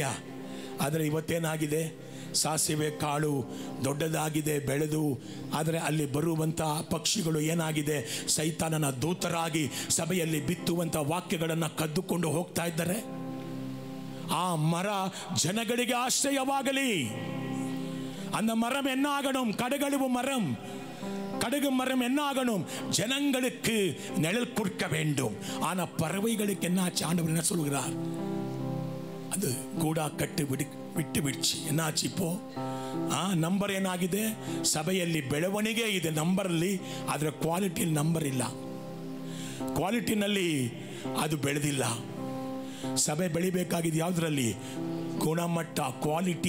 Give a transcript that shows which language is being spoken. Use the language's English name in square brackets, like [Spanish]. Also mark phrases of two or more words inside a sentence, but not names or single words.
[Kannada] ಆದರೆ ಇವತ್ತೇನಾಗಿದೆ, ಸಾಸಿವೆ ಕಾಳು ದೊಡ್ಡದಾಗಿದೆ, ಬೆಳೆದು, ಆದರೆ ಅಲ್ಲಿ ಬರುವಂಥ ಪಕ್ಷಿಗಳು ಏನಾಗಿದೆ, ಸೈತಾನನ ದೂತರಾಗಿ ಸಭೆಯಲ್ಲಿ ಬಿತ್ತುವಂಥ ವಾಕ್ಯಗಳನ್ನು ಕದ್ದುಕೊಂಡು ಹೋಗ್ತಾ ಇದ್ದಾರೆ. ಆ ಮರ ಜನಗಳಿಗೆ ಆಶ್ರಯವಾಗಲಿ. [Tamil] அந்த மரம் என்ன ஆகணும்? கடகழிவு மரம், கடுகு மரம் என்ன ஆகணும்? ஜனங்களுக்கு நிழல் கொடுக்க வேண்டும். ஆனா பறவைகளுக்கு என்ன ஆச்சு? ஆண்டவர் என்ன சொல்கிறார்? அது கூடா கட்டு விட்டு ಬಿಡ್ಚಿ. என்னாச்சி இப்போ [Kannada] ನಂಬರ್ ಏನಾಗಿದೆ? ಸಭೆಯಲ್ಲಿ ಬೆಳವಣಿಗೆ ಇದೆ ನಂಬರಲ್ಲಿ, ಅದರ ಕ್ವಾಲಿಟಿಯಲ್ಲಿ ನಂಬರ್ ಇಲ್ಲ. ಕ್ವಾಲಿಟಿನಲ್ಲಿ ಅದು ಬೆಳೆದಿಲ್ಲ. ಸಭೆ ಬೆಳಿಬೇಕಾಗಿದೆ ಯಾವುದರಲ್ಲಿ? ಗುಣಮಟ್ಟ, ಕ್ವಾಲಿಟಿ.